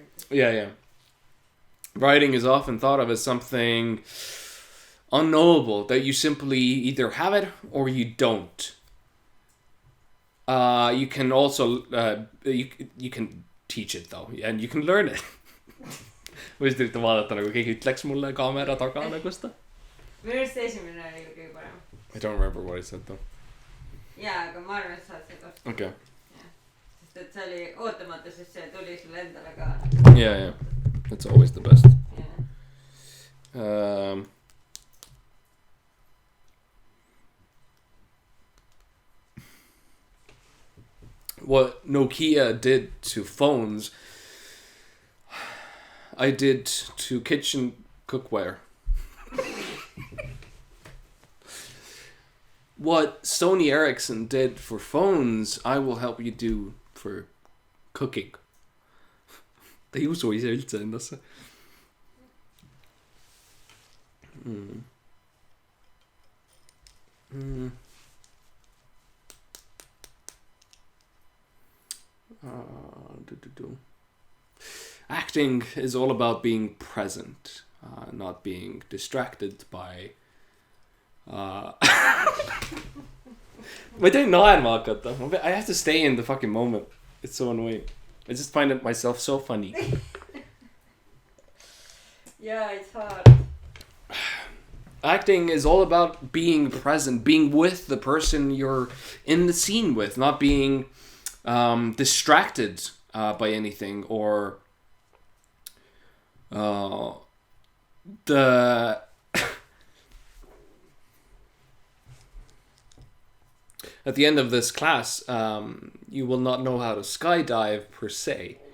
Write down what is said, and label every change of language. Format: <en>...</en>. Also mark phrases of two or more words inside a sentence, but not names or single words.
<en>Yeah. Writing is often thought of as something unknowable, that you simply either have it or you don't. You can also you can teach it though, and you can learn it.</en> <et>Võisid üritada vaadata nagu keegi ütleks mulle kaamera taga nagu seda. Minu arust esimene oli kõige parem.</et> <en>I don't remember what I said though.</en> <et>Jaa, aga ma arvan, et saad seda.</et> <en>Okay.</en> <et>Sest et see oli ootamatu, sest see tuli sulle endale ka.</et> <en>Yeah. That's always the best. Yeah. What Nokia did to phones, I did to kitchen cookware. What Sony Ericsson did for phones, I will help you do for cooking.</en> <et>Ta ei usu ise üldse endasse.</et> <en>Acting is all about being present, not being distracted by</en> <et>ma ei tohi naerma hakata.</et> <en>I have to stay in the fucking moment. It's so annoying. I just find it myself so funny. Yeah, it's hard. Acting is all about being present, being with the person you're in the scene with, not being distracted by anything or the at the end of this class, you will not know how to skydive per se.</en>